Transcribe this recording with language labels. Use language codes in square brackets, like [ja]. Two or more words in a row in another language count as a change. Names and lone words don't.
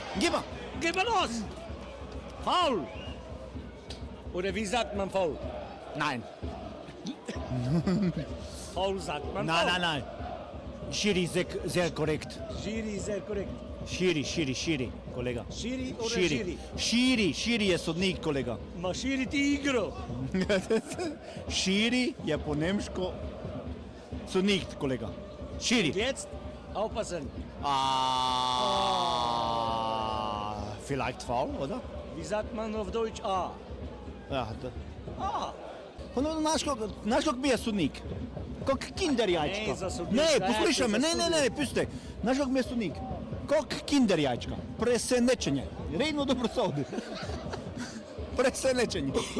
[de] Geh mal los! Foul! Oder wie sagt man Foul? Nein. Foul sagt man Nein, Foul. nein. Schiri sehr korrekt. Schiri ist sehr korrekt. [sl] Schiri, kolega. [de] Schiri oder Schiri? [sl] Schiri je sodnik, kolega. Ma Schiri ti igro. Schiri je po nemško sodnik, kolega. Schiri. [de] Jetzt aufpassen. Vielleicht faul, oder? Wie sagt man auf Deutsch A? [sl] Ja, da. A. No, znaš kako bi je sodnik? Kak kinder jajčka. Ne, za sodnika, Ne, ja, poslušaj me, za ne, pusti. Znaš kako bi je sodnik? Kak kinder jajčka. Presenečenje. Redno dobro sodi. Presenečenje.